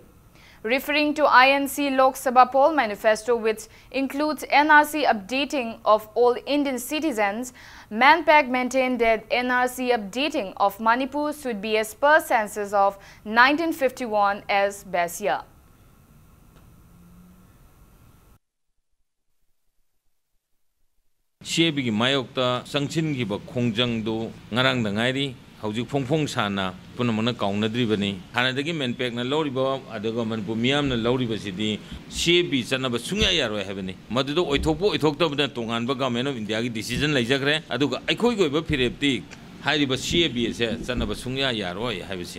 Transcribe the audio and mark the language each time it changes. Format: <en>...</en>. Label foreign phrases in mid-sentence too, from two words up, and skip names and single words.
<en>Referring to INC Lok Sabha poll manifesto, which includes NRC updating of all Indian citizens, Manpac maintained that NRC updating of Manipur should be as per census of 1951 as best year.</en> <mni>Shebigi mayokta sangchingiba khongjangdo ngarang dangairi haujuk phongphong sana punamana kaunadribani hanadagi Manpac na loriba adaga Manipur miyam na loriba sidi shebi chanaba sungya yaroi habani madudo oithokpo oithoktabna tonganba</mni> <en>government of India</en> <mni>gi decision laijagre aduga aikhoi goiba phirepti hairiba shebi se chanaba sungya yaroi habisin</mni>